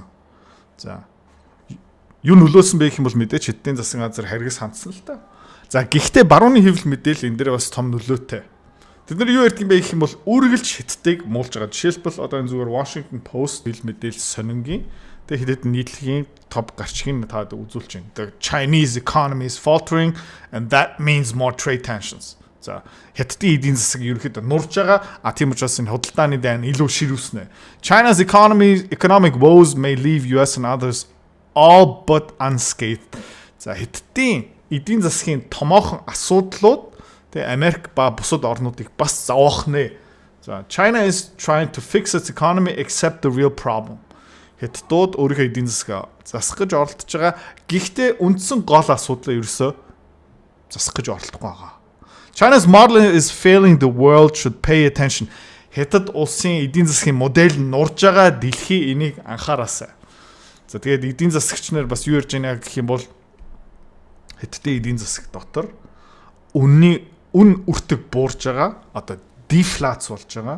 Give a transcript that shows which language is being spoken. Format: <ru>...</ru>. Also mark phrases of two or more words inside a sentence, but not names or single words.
<mn>За юу нөлөөсөн бэ гэх юм бол мэдээч хэдийн засгийн газар харгас хандсан л та. За гэхдээ барууны хэвлэл мэдээлэл энэ дээр бас том нөлөөтэй. Тэд нар юу ярьдаг юм бэ гэх юм бол үргэлж хятадыг муулж байгаа. Жишээлбэл одоо энэ зүгээр Washington Post хэл мэдээлэл сонингийн тэгээд хэдэн нийтлэгийн топ гарчгийг таад үзүүлж байна.</mn> <en>The Chinese economy is faltering and that means more trade tensions.</en> <mn>За хятадын эдийн засаг ерөөхдөө нурж байгаа. Тийм учраас энэ худалдааны дайн илүү ширүүснэ.</mn> <en>China's economic woes may leave US and others all but unscathed.</en> <mn>За хятадын эдийн засгийн томоохон асуудлууд тэгээ Америк ба бусад орнуудыг бас зовоох нэ.</mn> <en>За China is trying to fix its economy except the real problem.</en> <mn>Хятадууд өөрийнхөө эдийн засгаа засах гэж оролдож байгаа. Гэхдээ үндсэн гол асуудал ерөөсөө засах гэж оролдохгүй байгаа.</mn> <en>China's model is failing, the world should pay attention.</en> <mn>Хятад улсын эдийн засгийн модель нь нурж байгаа, дэлхий энийг анхаараасай. За тэгээд эдийн засагч нар бас юу ярьж байна гэх юм бол хятадын эдийн засаг дотор үн үртэг буурж байгаа, одоо дефляц болж байгаа.</mn>